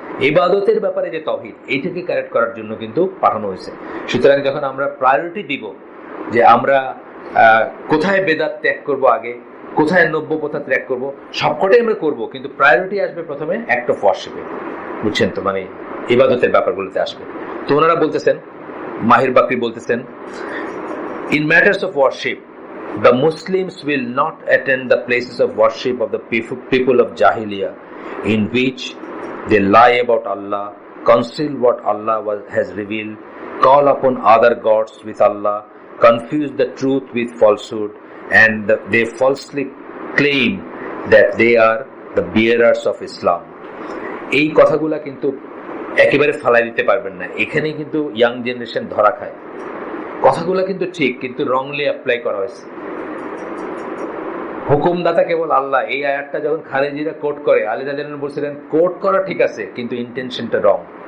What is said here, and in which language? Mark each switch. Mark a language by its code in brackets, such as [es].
[bn] ইবাদতের ব্যাপারে যে তাওহীদ, এইটাকে কারেক্ট করার জন্য কিন্তু পাঠানো হয়েছে। সুতরাং যখন আমরা প্রায়োরিটি দিব যে আমরা কোথায় বেদাত ত্যাগ করব, আগে কোথায় নব্য প্রথা ত্যাগ করব, সবকটাই আমরা করব, কিন্তু প্রায়োরিটি আসবে প্রথমে অ্যাক্ট অফ ওয়ার্শিপে, বুঝছেন তো, মানে ইবাদতের ব্যাপারগুলোতে আসবে। তো ওনারা বলতেছেন, মাহির বাকরি বলতেছেন, [en] in matters of worship the Muslims will not attend the places of worship of the people of Jahiliyyah in which they lie about Allah, conceal what Allah has revealed, call upon other gods with Allah, confuse the truth with falsehood, and they falsely claim that they are the bearers of Islam. [bn] এই কথাগুলা কিন্তু একেবারে ফালাই দিতে পারবেন না, এখানেই কিন্তু ইয়াং জেনারেশন ধরা খায়। কথাগুলো কিন্তু ঠিক, কিন্তু রংলি অ্যাপ্লাই করা হয়েছে। হুকুমদাতা কেবল আল্লাহ, এই আয়াতটা যখন খারেজিরা কোট করে, আলী রাদিয়াল্লাহু বলছিলেন কোট করা ঠিক আছে, কিন্তু ইন্টেনশনটা রং।